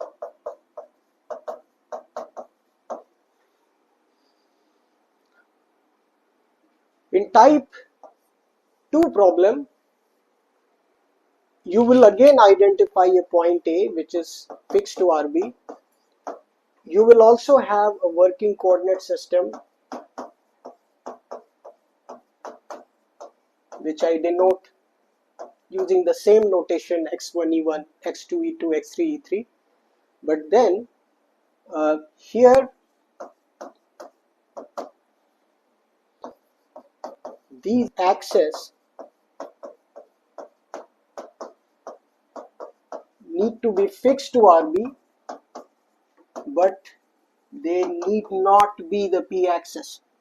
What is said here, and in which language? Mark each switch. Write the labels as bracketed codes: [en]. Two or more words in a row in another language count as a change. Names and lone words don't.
[en] In type 2 problem, you will again identify a point A which is fixed to RB. You will also have a working coordinate system which I denote using the same notation x1 e1, x2 e2, x3 e3. But then here these axes need to be fixed to RB, but they need not be the P axis.